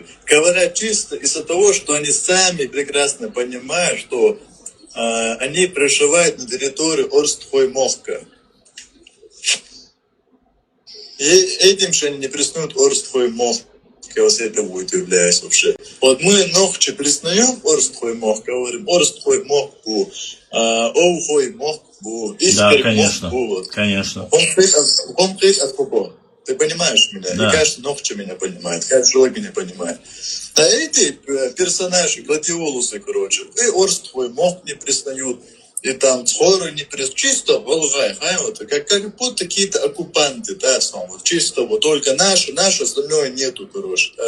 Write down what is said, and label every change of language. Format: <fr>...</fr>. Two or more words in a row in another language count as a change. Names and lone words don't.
<ru>Говорят чисто из-за того, что они сами прекрасно понимают, что они проживают на территории Орстхуй Мохка. И этим же они не признают Орстхуй Мохка. Я вас этому удивляюсь вообще. Вот мы Нохчи признаем Орстхуй Мохк, говорим</ru> <ce>Орстхуй Мохк бу, Оухуй Мохк бу, Искерк Мохк бу.</ce> <ru>Конечно. Он от кого? Ты понимаешь меня? Да. И каждый Нохчи меня понимает, каждый человек меня понимает. А эти персонажи, гладиолусы, короче, и Орстхуй Мохк не признают, и там Цхоры не признают. Чисто Волгай, вот, как будто какие-то оккупанты, да, вот, чисто вот только наше, остальное нету, короче, да.</ru>